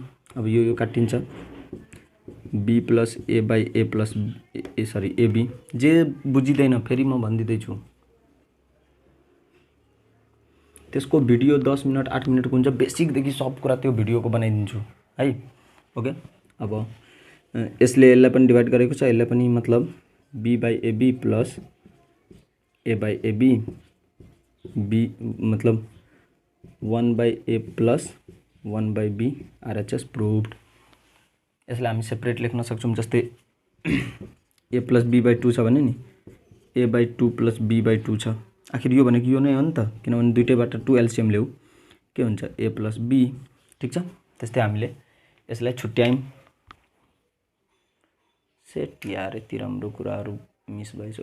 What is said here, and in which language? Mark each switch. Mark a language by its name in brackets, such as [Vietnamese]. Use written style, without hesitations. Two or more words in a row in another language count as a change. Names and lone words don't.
[Nepali] अब यो काटिन्छ, [English] B plus A by A plus A [Nepali] सरी AB। जे बुझिदैन फेरि म भन्दिदै छु, त्यसको भिडियो 10 मिनेट 8 मिनेटको हुन्छ, बेसिक देखि सब कुरा त्यो भिडियोको बनाइदिन्छु है। ओके, अब यसले यसलाई पनि डिवाइड गरेको छ, यसलाई पनि, मतलब [English] B by AB plus A by AB B [Nepali] मतलब [English] 1 by A plus 1 by B RHS proved. [Nepali] यसलाई हामी सेपरेट लेख्न सक्छौं, जस्तै [English] A plus B by 2 [Nepali] छ भने नि [English] A by 2 plus B by 2 [Nepali] छ। आखिर यो भनेको यो नै हो नि त, किनभने दुईटैबाट 2 एलसीएम ल्याऊ, के हुन्छ [English] A plus B, [Nepali] ठीक छ। त्यस्तै हामीले यसलाई छुट्यायौं। सेट यार, यति राम्रो कुराहरु मिस भएछ।